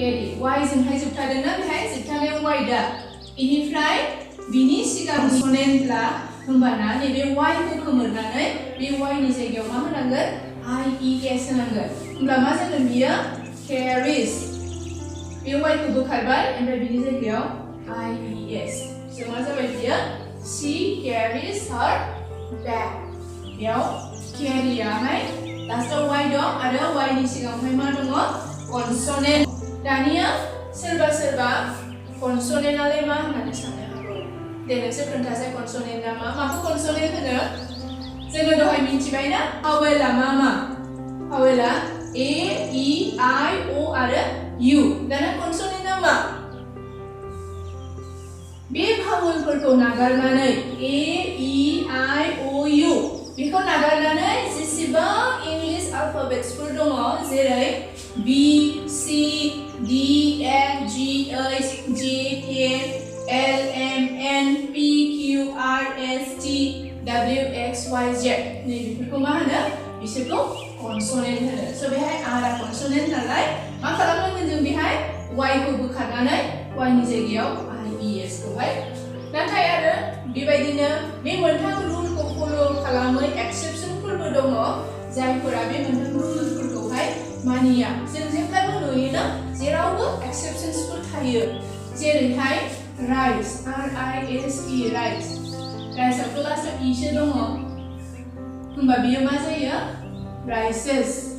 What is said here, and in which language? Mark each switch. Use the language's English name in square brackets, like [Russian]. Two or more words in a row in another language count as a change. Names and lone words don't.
[Bodo] जोंहाय जोबथादों ना बेहाय जोबथानायाव y दा बेनिफ्राय बिनि सिगां कनसोनेन्टब्ला होमबाना नैबे y खौ खोमोरनानै बे y नि जायगायाव मा होनांगोन ies होनांगोन होमब्ला मा जागोन बियो carries बे y खौ बोखारबाय ओमफ्राय बिनि जायगायाव ies स' मा जाबाय बियो [English] she carries her bag [Bodo] बेयाव carry आहाय लास्टआव y दं आरो y नि सिगाङावहाय मा दङ कनसोनेन्ट दानिया सोरबा कनसोनेन्टआलाय मा होननानै साननो हागौ दे नोंसोर खोन्थासाय कनसोनेन्टआ मा माखौ कनसोनेन्ट होनो जोङो दहाय मिथिबाय ना भावेलआ मा भावेलआ [English] A E I O [Bodo] आरो यु दाना कनसोनेन्टआ मा बे भावेलफोरखौ नागारनानै [English] A E I O U [Bodo] बेखौ नागारनानै जेसेबां इंलिश अल्फाबेट्सफोर दङ जेरै [English] B C D F G H J K L M N P Q R S T W X Y Z [Bodo] नै बेफोरखौ मा होनो बिसोरखौ कनसोनेन्ट होनो स बेहाय आरा कनसोनेन्ट नालाय मा खालामनांगोन जों बेहाय वाइ खौ बोखारनानै वाइ नि जायगायाव आइ इ एस खौहाय नाथाय आरो बेबायदिनो बे मोनथाम रुलखौ फलो खालामै एक्सेप्शनफोरबो दङ जायफोरा बे मोनथाम रुलफोरखौहाय मानिया जों जेब्लाबो नुयोना जेरावबो एक्सेप्शनफोर थायो जेरैहाय राइस [English] R I C E [Bodo] राइस राइसआथ' लास्टआव इ सो दङ होमबा बियो मा जायो राइसेस